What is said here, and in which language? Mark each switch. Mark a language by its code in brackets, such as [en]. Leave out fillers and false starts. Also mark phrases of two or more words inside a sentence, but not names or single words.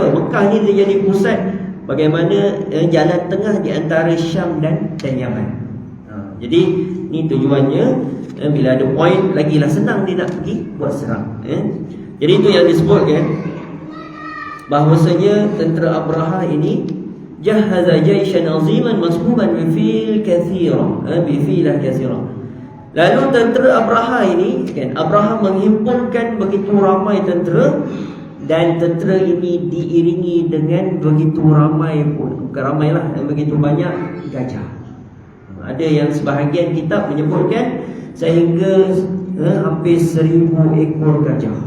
[ms] Mekah ni dia jadi pusat bagaimana jalan tengah di antara Syam dan Yaman. Jadi ni tujuannya, bila ada poin lagilah senang dia nak pergi buat serang. Jadi itu yang disebutkan bahwasanya tentera Abraha ini [ar] جهّز جيشاً عظيماً مصحوباً بفيل كثيرة، بفيلة كثيرة. [ms] Lalu tentera Abraha ini kan, Abraha menghimpunkan begitu ramai tentera, dan tentera ini diiringi dengan begitu ramai pun, bukan ramailah, begitu banyak gajah. Ada yang sebahagian kitab menyebutkan sehingga hampir 1000 ekor gajah.